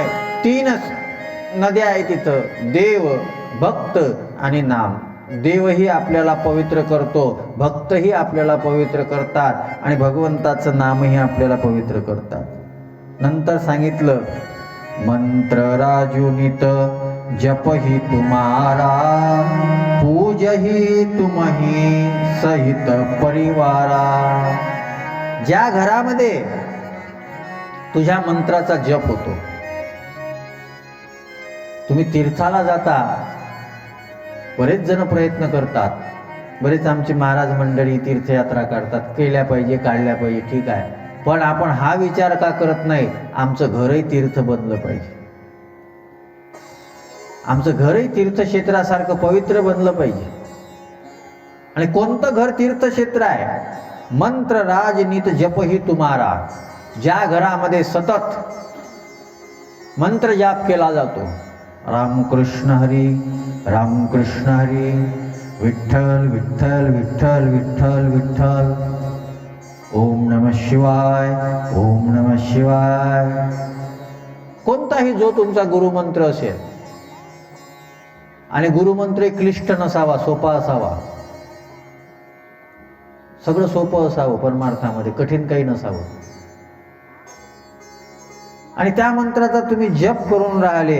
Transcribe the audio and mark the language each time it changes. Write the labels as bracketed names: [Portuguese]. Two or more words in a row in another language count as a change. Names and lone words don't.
[Marathi] 3 नद्या आहे तिथं, देव, भक्त आणि नाम. देवही आपल्याला पवित्र करतो, भक्तही आपल्याला पवित्र करतात आणि भगवंताचं नामही आपल्याला पवित्र करतात. नंतर सांगितलं, [Awadhi] मंत्र राजुनित जपही तुम्हारा पूजही तुम्ही सहित परिवारा. [Marathi] ज्या घरामध्ये तुझ्या मंत्राचा जप होतो, तुम्ही तीर्थाला जाता, बरेच जण प्रयत्न करतात, बरेच आमची महाराज मंडळी तीर्थयात्रा काढतात, केल्या पाहिजे, काढल्या पाहिजे, ठीक आहे. पण आपण हा विचार का करत नाही, आमचं घरही तीर्थ बनलं पाहिजे, आमचं घरही तीर्थक्षेत्रासारखं पवित्र बनलं पाहिजे. आणि कोणतं घर तीर्थक्षेत्र आहे? [Awadhi] मंत्र राजनीत जपही तुम्हारा. [Marathi] ज्या घरामध्ये सतत मंत्र जाप केला जातो, रामकृष्ण हरी, रामकृष्ण हरी, विठ्ठल विठ्ठल विठ्ठल विठ्ठल विठ्ठल, [Sanskrit] ओम नमः शिवाय, ओम नमः शिवाय. [Marathi] कोणताही जो तुमचा गुरुमंत्र असेल, आणि गुरुमंत्र क्लिष्ट नसावा, सोपा असावा, सगळं सोपं असावं, परमार्थामध्ये कठीण काही नसावं. आणि त्या मंत्राचा तुम्ही जप करून राहिले.